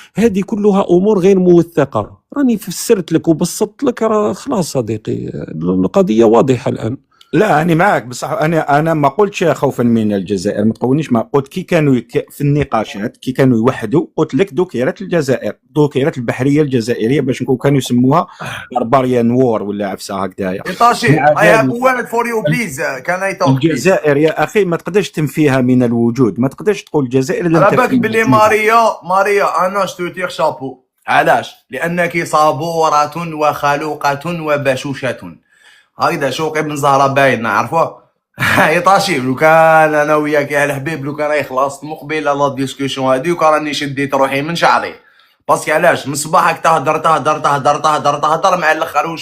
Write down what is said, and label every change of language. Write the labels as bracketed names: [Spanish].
[Arabic] هذه كلها أمور غير موثقة. راني فسرت لك وبسطت لك، خلاص صديقي القضية واضحة الآن. لا أنا معك بصح أنا ما قلتش خوفا من الجزائر، ما تقولنيش، ما قلت كي كانوا في النقاشات كي كانوا يوحدوا قلت لك ذكرت الجزائر، ذكرت البحرية الجزائرية باش نكون كانوا يسموها بارباريان وور ولا عفسه هكذايا. [English] إيطاشي I have one for you please can I talk [Arabic] الجزائر يا أخي ما تقدرش تنفيها من الوجود، ما تقدرش تقول الجزائر إلا على بالك بلي ماريا أنا شتوتير شابو. علاش؟ لأنك صابورة وخلوقة وبشوشة. هكذا شوقي بن زهرة باين نعرفوه. يطاشي لو كان انا وياك يا الحبيب، لو كان خلصت مقبل لا ديسكوسيون هادي وكان راني شديت روحي من شعري، باسكو علاش من صباحك تهدر مع الاخر.